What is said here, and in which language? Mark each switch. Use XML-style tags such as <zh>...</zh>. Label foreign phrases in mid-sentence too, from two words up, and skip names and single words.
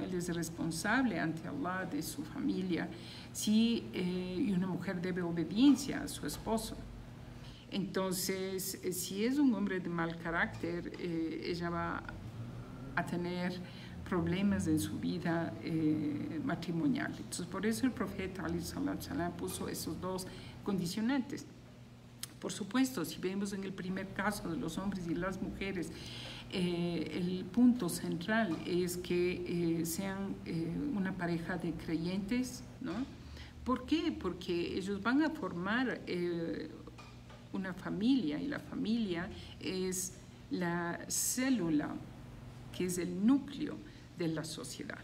<es>Él es responsable ante Allah de su familia, y una mujer debe obediencia a su esposo. Entonces, si es un hombre de mal carácter, ella va a tener problemas en su vida matrimonial. Entonces, por eso el profeta</es> <ar>عليه الصلاة والسلام</ar> <es>puso esos dos condicionantes. Por supuesto, si vemos en el primer caso de los hombres y las mujeres, el punto central es que sean una pareja de creyentes, ¿no? ¿Por qué? Porque ellos van a formar una familia, y la familia es la célula, que es el núcleo de la sociedad.</es>